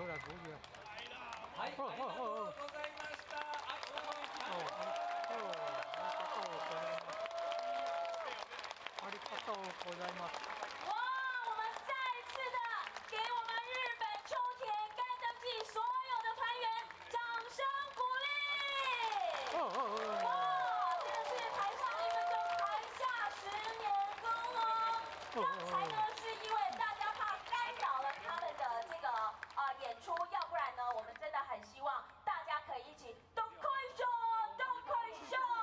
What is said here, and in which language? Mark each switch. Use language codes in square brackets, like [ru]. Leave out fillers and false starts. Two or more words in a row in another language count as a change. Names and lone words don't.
[zh] 员。 [ja] はい、ありがとうございました。秋田のありがとうございます。 [zh] 哇，我们再次的给我们日本秋田干灯季所有的团员掌声鼓励。哇，真的是台上1分钟，台下10年功哦。刚才呢是因为大家怕干扰了他们的这个演出，要不然呢我们真的很希望大家可以一起都开手，都开手。